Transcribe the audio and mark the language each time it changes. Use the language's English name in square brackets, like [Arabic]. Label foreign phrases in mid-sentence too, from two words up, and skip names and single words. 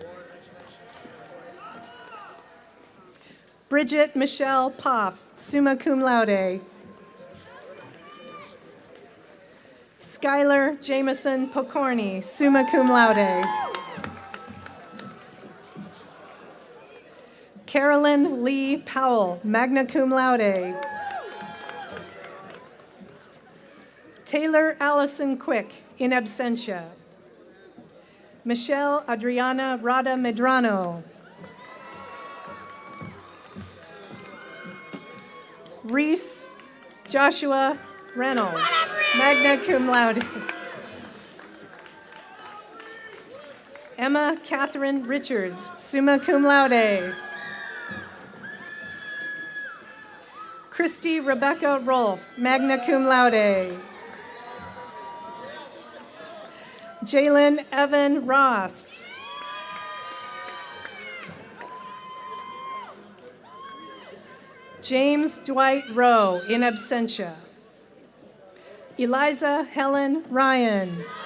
[English] Bridget Michelle Poff, [Latin] summa cum laude. [English] Skylar Jameson Pokorny, [Latin] summa cum laude. [English] Carolyn Lee Powell, [Latin] magna cum laude. [English] Taylor Allison Quick, [Latin] in absentia. [English] Michelle Adriana Rada Medrano. Reese Joshua Reynolds, [Latin] magna cum laude. [English] Emma Catherine Richards, [Latin] summa cum laude. [English] Christy Rebecca Rolfe, [Latin] magna cum laude. [English] Jalen Evan Ross. James Dwight Rowe, [Latin] in absentia. [English] Eliza Helen Ryan.